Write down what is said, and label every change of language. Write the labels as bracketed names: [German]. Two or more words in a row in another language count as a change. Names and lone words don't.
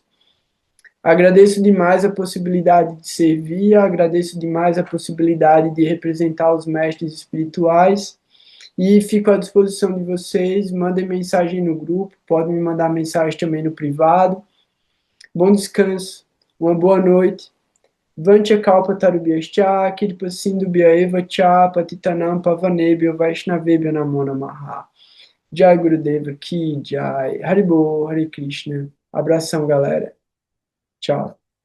[Portuguese] Agradeço demais a possibilidade de servir, agradeço demais a possibilidade de representar os mestres espirituais e fico à disposição de vocês. Mandem mensagem no grupo, podem me mandar mensagem também no privado. Bom descanso, uma boa noite. [Sanskrit] Vancha kalpa tarubhyascha, kirpa sindhubhya eva cha, patitanam pavanebhyo vaishnavebhyo namo namaha. Jai Gurudeva Ki Jai. Haribo, Hare Krishna. [Portuguese] Abração, galera. Tchau.